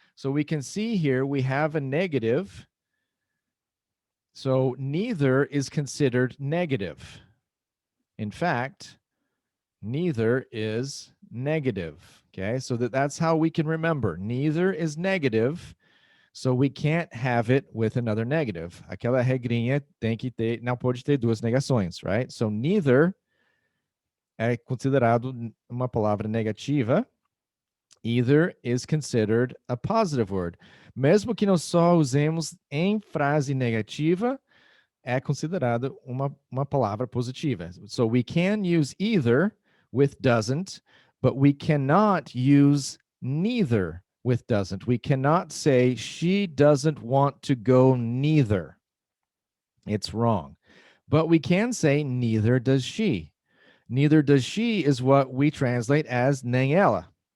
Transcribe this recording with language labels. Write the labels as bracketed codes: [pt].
[en] So we can see here we have a negative. So neither is considered negative. In fact, neither is negative. Okay, so that's how we can remember. Neither is negative, so we can't have it with another negative. [pt] Aquela regrinha tem que ter, não pode ter duas negações, right? [en] So neither [pt] é considerado uma palavra negativa. [en] Either is considered a positive word. [pt] Mesmo que nós só usemos em frase negativa, é considerado uma palavra positiva. [en] So we can use either with doesn't, but we cannot use neither with doesn't. We cannot say she doesn't want to go neither. It's wrong. But we can say neither does she. Neither does she is what we translate as [pt] nem ela.